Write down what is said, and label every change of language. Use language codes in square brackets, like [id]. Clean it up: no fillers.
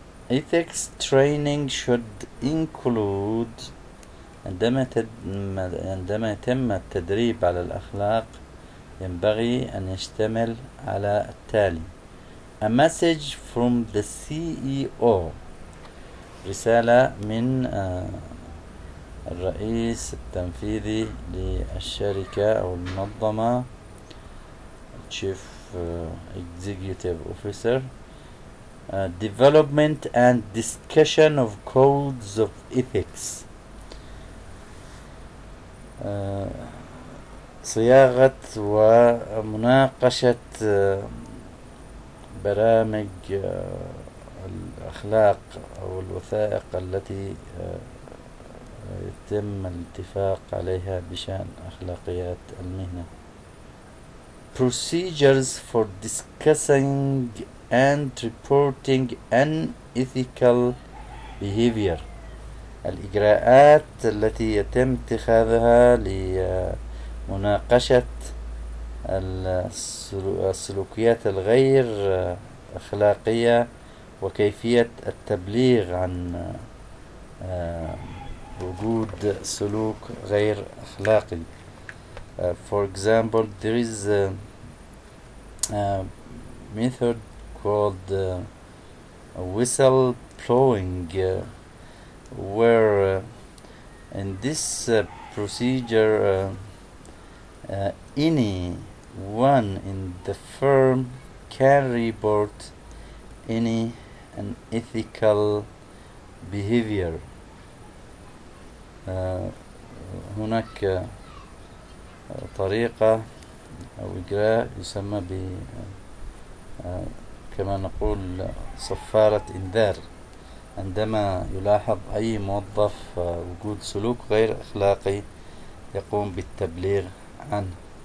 [en] Ethics training should include. [ar] عندما يتم التدريب على الأخلاق ينبغي أن يشتمل على التالي: [en] A message from the CEO. [ar] رسالة من الرئيس التنفيذي للشركة أو المنظمة، [en] Chief Executive Officer. Development and discussion of codes of ethics. [ar] صياغة ومناقشة برامج الأخلاق أو الوثائق التي يتم الاتفاق عليها بشأن أخلاقيات المهنة. [en] Procedures for discussing and reporting unethical behavior. [ar] الإجراءات التي يتم اتخاذها لمناقشة السلوكيات الغير أخلاقية وكيفية التبليغ عن وجود سلوك غير أخلاقي. [en] For example, there is a method called whistle blowing, where in this procedure anyone in the firm can report any unethical behavior. [ar] هناك طريقة أو إجراء يسمى كما نقول صفارة إنذار. عندما يلاحظ أي موظف وجود سلوك غير أخلاقي يقوم بالتبليغ عنه.